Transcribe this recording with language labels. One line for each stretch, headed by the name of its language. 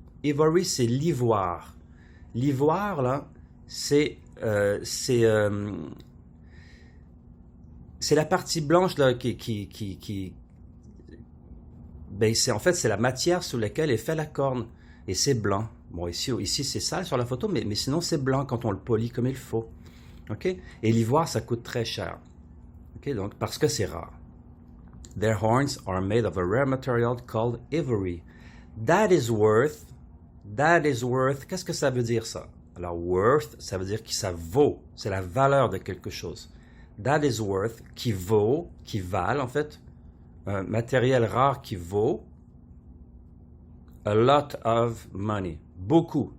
French: Ivory, c'est l'ivoire. L'ivoire, là, c'est la partie blanche là, ben, c'est la matière sous laquelle est fait la corne. Et c'est blanc. Bon, ici c'est sale sur la photo, mais sinon c'est blanc quand on le polit comme il faut. OK? Et l'ivoire, ça coûte très cher. OK? Donc, parce que c'est rare.
English: Their horns are made of a rare material called ivory. That is worth.
French: Qu'est-ce que ça veut dire, ça? Alors, worth, ça veut dire que ça vaut. C'est la valeur de quelque chose.
English: That is worth,
French: qui vaut, qui valent, en fait. Un matériel rare qui vaut
English: a lot of money.
French: Beaucoup.